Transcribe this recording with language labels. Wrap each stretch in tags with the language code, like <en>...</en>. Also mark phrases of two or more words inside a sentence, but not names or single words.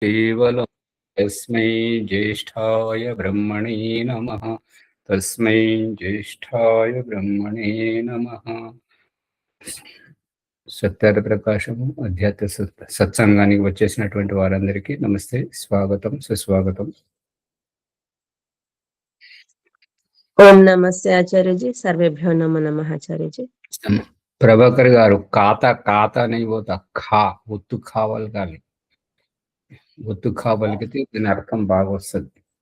<sa>केवलं तस्मै ज्येष्ठाय ब्रह्मणे नमः। तस्मै ज्येष्ठाय ब्रह्मणे नमः।</sa> <te>సత్యార ప్రకాశము అధ్యాత్మ సత్సంగానికి వచ్చేసినటువంటి వారందరికీ నమస్తే, స్వాగతం, సుస్వాగతం. ఓం నమస్తే ఆచార్యజీ.</te> <sa>సర్వేభ్యో నమో నమః ఆచార్యజీ.</sa> <te>ప్రభాకర్ గారు, కాత అని పోతా, ఒత్తు కావాలి, కానీ ఒత్తు కావలికితే దీని అర్థం బాగా వస్తుంది.</te>